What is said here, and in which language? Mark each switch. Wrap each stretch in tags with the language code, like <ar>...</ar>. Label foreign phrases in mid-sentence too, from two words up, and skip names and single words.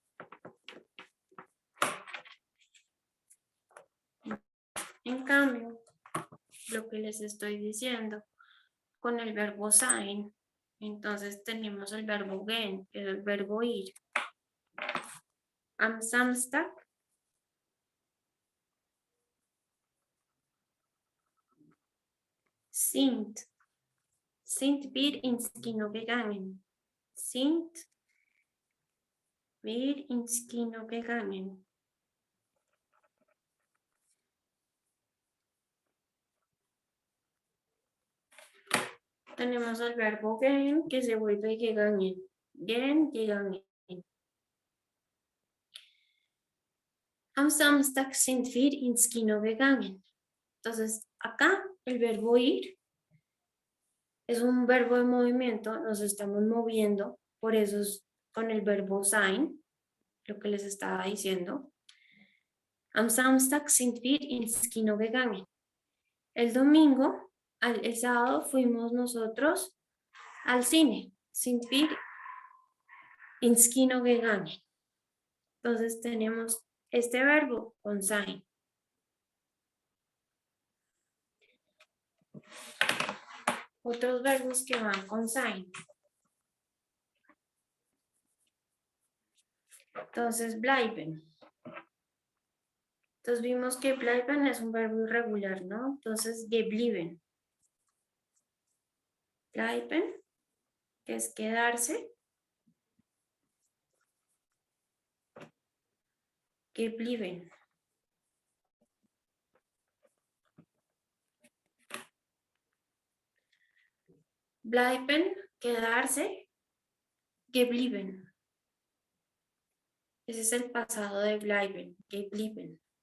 <es>En cambio, les estoy diciendo, con el verbo sein. Entonces tenemos el verbo gehen, que es el verbo ir.</es> <de>Am Samstag sind wir ins Kino gegangen. Sind wir ins Kino gegangen.</de> <es>Tenemos el verbo gehen, que se vuelve gegangen.</es> <de>Gehen, gegangen. Am Samstag sind wir ins Kino gegangen.</de> <es>Entonces, acá el verbo ir es un verbo de movimiento, nos estamos moviendo, por eso es con el verbo sein, lo que les estaba diciendo.</es> <de>Am Samstag sind wir ins Kino gegangen.</de> <es>El domingo, el sábado, fuimos nosotros al cine.</es> <de>Sind wir ins Kino gegangen.</de> <es>Entonces tenemos este verbo con sein. Otros verbos que van con sein. Entonces, bleiben. Entonces vimos que bleiben es un verbo irregular, ¿no? Entonces,</es> <de>geblieben. Bleiben,</de> <es>que es quedarse. Geblieben. Bleiben, quedarse. Geblieben. Ese es el pasado de bleiben, geblieben.</es>